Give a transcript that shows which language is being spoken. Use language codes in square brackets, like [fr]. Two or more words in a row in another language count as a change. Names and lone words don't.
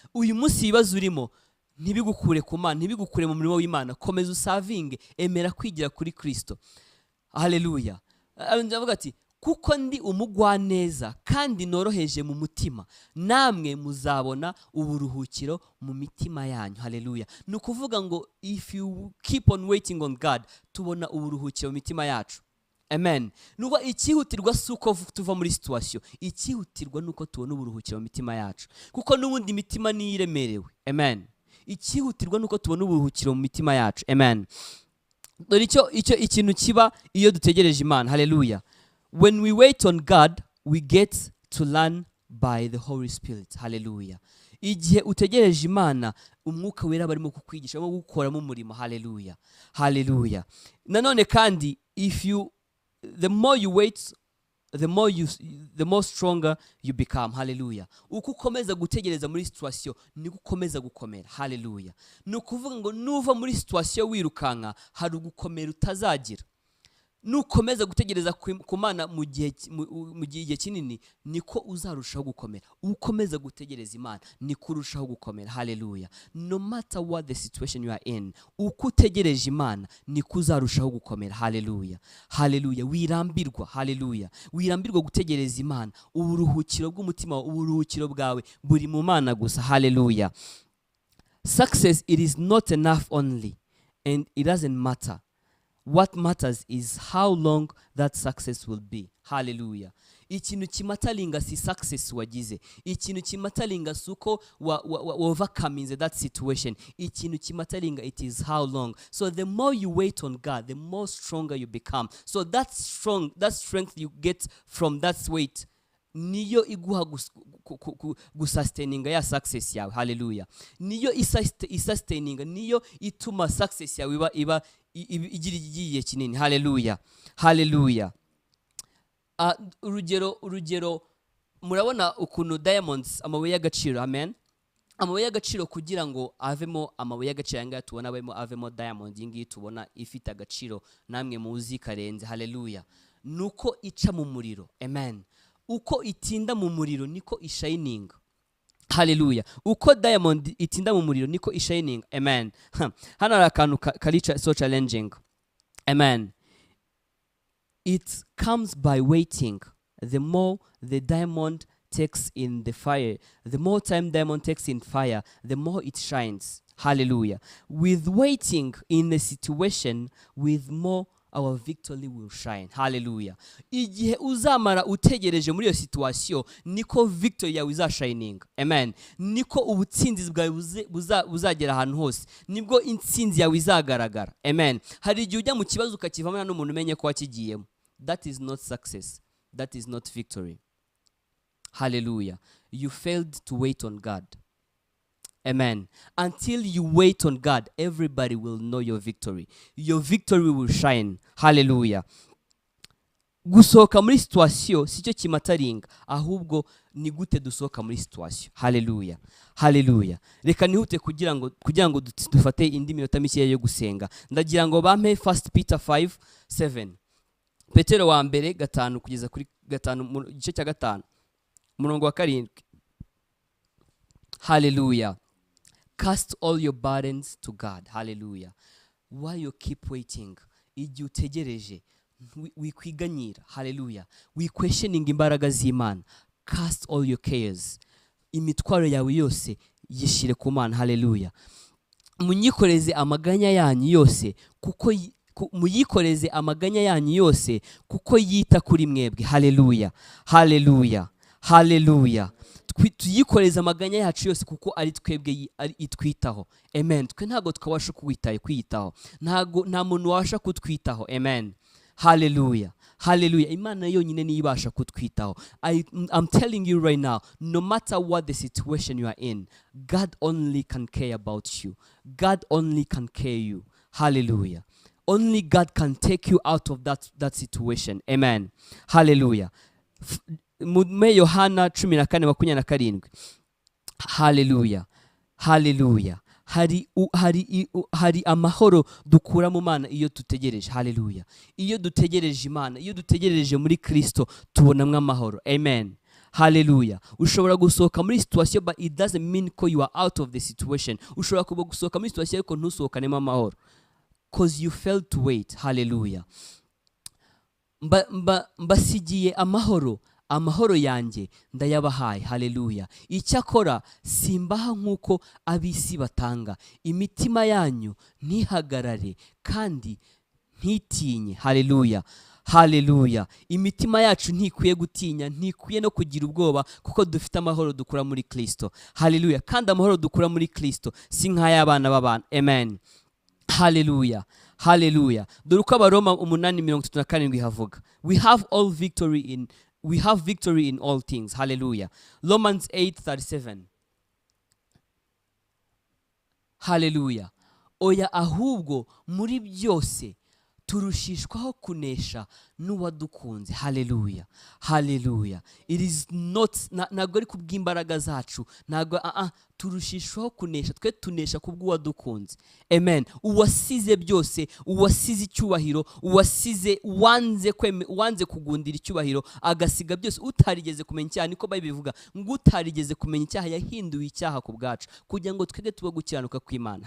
[rw] Uyu munsi ibibazo urimo, ntibigukure ku Mana, ntibigukure mu murimo w'Imana. Komeza usavinge, emera kwigira kuri Kristo. Haleluya. Ah, ndavuga ati, "Kuko ndi umugwaneza kandi noroheje mu mutima, namwe muzabona uburuhukiro mu mitima yanyu." Haleluya. Ni ukuvuga ngo, [en] if you keep on waiting on God, [rw] tubona uburuhukiro mu mitima yacu. Amen. Nuko icyihutirwa si uko v-, tuva muri situation. Icyihutirwa ni uko tubona uburuhukiro mu mitima yacu. Kuko n'ubundi imitima niyo iremerewe. Amen. Icyihutirwa ni uko tubona uburuhukiro mu mitima yacu. Amen. Dore icyo, icyo ikintu kiba iyo dutegereje Imana. Haleluya. [en] When we wait on God, we get to learn by the Holy Spirit. [rw] Haleluya. Igihe utegereje Imana, umwuka wera barimo kukwigisha, barimo gukoramo umurimo. Haleluya. Haleluya. Nanone kandi, [en] if you, the more you wait, the more you, the more stronger you become. [rw] Haleluya. Uko ukomeza gutegereza muri situation, niko ukomeza gukomera. Haleluya. Ni ukuvuga ngo nuva muri situation wirukanka, hari ugukomera utazagira. Nukomeza gutegereza ku, ku Mana mu gihe ki-, mu, u-, mu gihe, igihe kinini, niko uzarushaho gukomera. Ukomeza gutegereza Imana, niko urushaho gukomera. Haleluya. [en] No matter what the situation you are in, [rw] uko utegereje Imana, niko uzarushaho gukomera. Haleluya. Haleluya. Wirambirwa. Haleluya. Wirambirwa gutegereza Imana. Uburuhukiro bw'umutima wawe, uburuhukiro bwawe buri mu Mana gusa. Haleluya. [en] Success, it is not enough only, and it doesn't matter. What matters is how long that success will be. Hallelujah. [rw] Ikintu kimataringa si success wagize. Ikintu kimataringa si uko wa, wa, wa, [en] overcoming that situation. [rw] Ikintu kimataringa, [en] it is how long. So the more you wait on God, the more stronger you become. So that strong, that strength you get from that wait, [rw] niyo iguha gus-, ku, ku, ku, gusustaininga ya success yawe. Hallelujah. Niyo isust-, isustaininga, niyo ituma success yawe iba, iba, i-, i-, igira igihe kinini. Hallelujah. Hallelujah. Ah, urugero, urugero, murabona ukuntu diamonds, amabuye y'agaciro, amen? Amabuye y'agaciro kugira ngo avemo amabuye y'agaciro, aya ngaya tubona avemo, avemo diamond, iyi ngiyi tubona ifite agaciro, namwe muzi karenze, haleluya. Nuko ica mu muriro, amen. Uko itinda mu muriro, niko ishining. Haleluya. Uko diamond itinda mu muriro, niko ishining. Amen. Ha. Hano hari akantu ka, kari cha-, [en] so challenging. [rw] Amen. [en] It comes by waiting. The more the diamond takes in the fire, the more time diamond takes in fire, the more it shines. Hallelujah. With waiting in a situation, with more our victory will shine. Hallelujah. [rw] Igihe uzamara utegereje muri iyo situation, niko victory yawe izashininga. Amen. Niko ubutsinzi bwawe buze-, buza-, buzagera ahantu hose. Nibwo intsinzi yawe izagaragara. Amen. Hari igihe ujya mu kibazo ukakivamo nta n'umuntu umenye ko wakigiyemo. [en] That is not success. That is not victory. Hallelujah. You failed to wait on God. Amen. Until you wait on God, everybody will know your victory. Your victory will shine. Hallelujah. [rw] Gusohoka muri situation si cyo kimataringa, ahubwo ni gute dusohoka muri situation. Hallelujah. Hallelujah. Reka nihute kugira ngo, kugira ngo dut-, dufate indi minota mikeya yo gusenga. Ndagira ngo bampe [en] First Peter five seven. [rw] Petero wa mbere gatanu kugeza kuri gatanu, mu gice cya gatanu, umurongo wa karindwi. Hallelujah. [en] Cast all your burdens to God. Hallelujah. Why you keep waiting? [rw] Igihe utegereje, wi-, wikwiganyira. Hallelujah. Wikwestioning imbaraga z'Imana. [en] Cast all your cares. [rw] Imitwaro yawe yose yishyire ku Mana. Hallelujah. Munyikoreze amaganya yanyu yose, kuko yi-, ku-, muyikoreze amaganya yanyu yose, kuko yita kuri mwebwe. Hallelujah. Hallelujah. Hallelujah. Twi-, tuyikoreze amaganya yacu yose, kuko ari twebwe yi-, ari itwitaho. Amen. Twe ntago twabasha kuwitaye-, kwiyitaho. Ntago, nta muntu wabasha kutwitaho. Amen. Hallelujah. Hallelujah. Imana yonyine niyo ibasha kutwitaho. [en] I, I'm telling you right now, no matter what the situation you are in, God only can care about you. God only can care you. Hallelujah. Only God can take you out of that, that situation. Amen. Hallelujah. [rw] F-, mu, me Yohana cumi na kane makumyabiri na karindwi. Hallelujah. Hallelujah. Hari u-, hari i-, u-, hari amahoro dukura mu Mana iyo dutegereje. Hallelujah. Iyo dutegereje Imana, iyo dutegereje muri Kristo, tubonamwo amahoro. Amen. Hallelujah. Ushobora gusohoka muri situation, [en] but it doesn't mean ko you are out of the situation. [rw] Ushobora kuba gusohoka muri situation, ariko ntusohokanemo amahoro. [en] 'Cause you failed to wait. Hallelujah. [rw] Mba-, mba-, mbasigiye amahoro. Amahoro yanjye ndayabahaye. Hallelujah. Icyakora simbaha nk'uko ab'isi batanga. Imitima yanyu ntihagarare kandi ntitinye. Hallelujah. Hallelujah. Imitima yacu ntikwiye gutinya, ntikwiye no kugira ubwoba, kuko dufite amahoro dukura muri Kristo. Hallelujah. Kandi amahoro dukura muri Kristo si nk'ay'abana b'abantu. Amen. Hallelujah. Hallelujah. Dore uko Abaroma umunani mirongo itatu na karindwi havuga. [en] We have all victory in, we have victory in all things. Hallelujah. Romans eight thirty-seven. Hallelujah. [rw] Oya, ahubwo muri byose turushishwaho kunesha n'uwadukunze. [en] Hallelujah. Hallelujah. It is not, [rw] na-, ntabwo ari kubw'imbaraga zacu. Ntabwo, ah, ah, turushishwaho kunesha. Twe tunesha kubw'uwadukunze. Amen. Uwasize byose, uwasize icyubahiro, uwasize, wanze kweme-, wanze kugundira icyubahiro, agasiga byose, utarigeze kumenya icyaha, niko Bible ivuga, ngo utarigeze kumenya icyaha yahinduwe icyaha ku bwacu, kugira ngo twebwe tube gukiranuka kw'Imana.